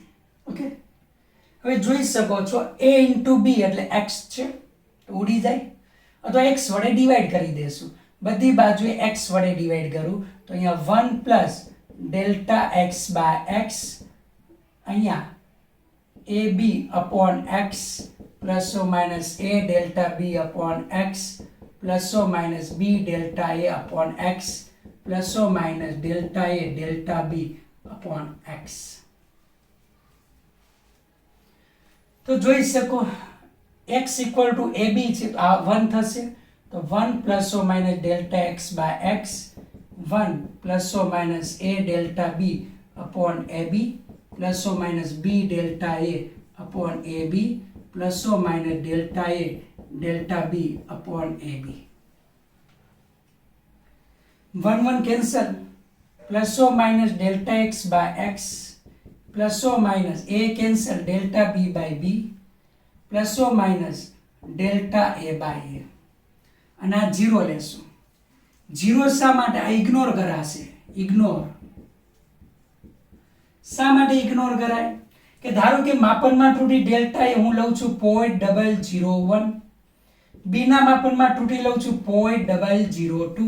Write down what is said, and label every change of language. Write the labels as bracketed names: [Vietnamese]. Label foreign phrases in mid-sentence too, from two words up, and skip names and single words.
[Gujarati] ઓકે હવે જોઈ શકો છો a ઇન્ટુ b એટલે x છે તો ઉડી જાય અથવા x વડે ડિવાઈડ કરી દેશું. બધી બાજુએ x વડે ડિવાઈડ કરું તો અહીંયા [English] 1 plus delta x by x અહીંયા ab upon x plus or minus a delta b upon x plus or minus b delta a upon x plus or minus delta a delta b upon x. [Gujarati] તો જોઈ શકો [English] x equal to ab [Gujarati] છે તો આ 1 થશે તો [English] 1 plus or minus delta x by x 1 plus or minus a delta b upon ab plus or minus b delta a upon ab plus or minus delta a delta b upon ab. 1 cancel plus or minus delta x by x plus or minus a cancel delta b by b plus or minus delta a by a. [Gujarati] અને આ 0 લેશું. 0 શા માટે આ ઇગ્નોર કરાશે. ઇગ્નોર શા માટે ઇગ્નોર કરાય કે ધારો કે માપનમાં ત્રુટી ડેલ્ટા એ હું લઉં છું 0.001. b ના માપનમાં ત્રુટી લઉં છું 0.002.